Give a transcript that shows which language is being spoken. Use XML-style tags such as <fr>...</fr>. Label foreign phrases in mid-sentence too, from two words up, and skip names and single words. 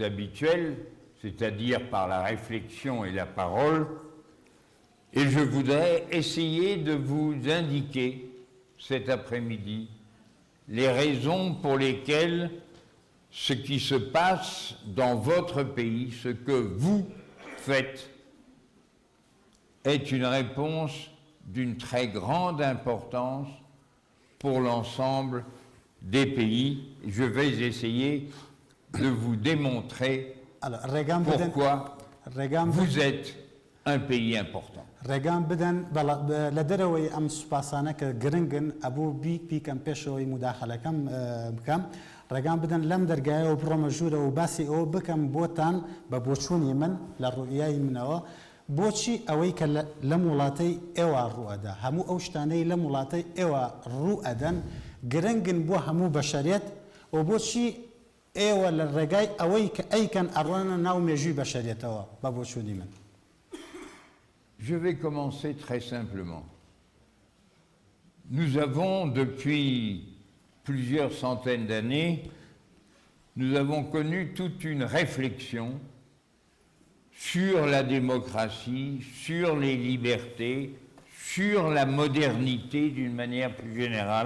<fr>habituelle, c'est-à-dire par la réflexion et la parole, et je voudrais essayer de vous indiquer cet après-midi les raisons pour lesquelles ce qui se passe dans votre pays, ce que vous faites, est une réponse d'une très grande importance pour l'ensemble des pays. Je vais essayer de vous démontrer pourquoi vous êtes un pays important.</fr> <ckb>بۆچی ئەوەی کە لەم وڵاتەی ئێوە ڕوئەدا هەموو ئەو شتانەی لەم وڵاتەی ئێوە ڕوئەدەن گرنگن بۆ هەموو بەشەریەت و بۆچی ئێوە لە ڕێگای ئەوەی کە ئەیکەن ئەڕۆنە ناو مێژووی بەشەریەتەوە بە بۆچوونی من.</ckb> <fr>Je vais commencer très simplement. Nous avons depuis plusieurs centaines d'années, nous avons connu toute une réflexion sur la démocratie, sur les libertés, sur la modernité d'une manière plus générale.</fr>